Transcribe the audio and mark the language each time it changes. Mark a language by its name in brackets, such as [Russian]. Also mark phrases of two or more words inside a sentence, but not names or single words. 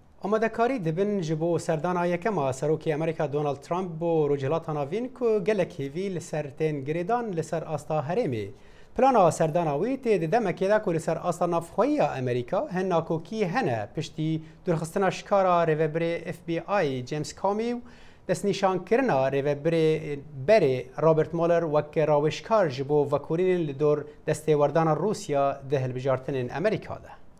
[Kurdish] ئامادەکاری دەبن ji بۆ سەردانا یەکەما سەرۆکی ئەمریکا دۆناڵد ترامپ بۆ ڕۆژهێڵاتە ناوین ku gelek hêvî li ser tên girêdan li ser asta herêmê. Plana serdana wê tê di demekê de ku li ser asta navxweyiya Amerîka hin nakokî hene piştî durxistina şikara rêveberê FBI James Comey û destnîşankirina rêveberê berê Robert Mueller wek rawêşkar ji bo vekorînên li dor destêwerdana Rûsya di hilbijartinên Amerîka de.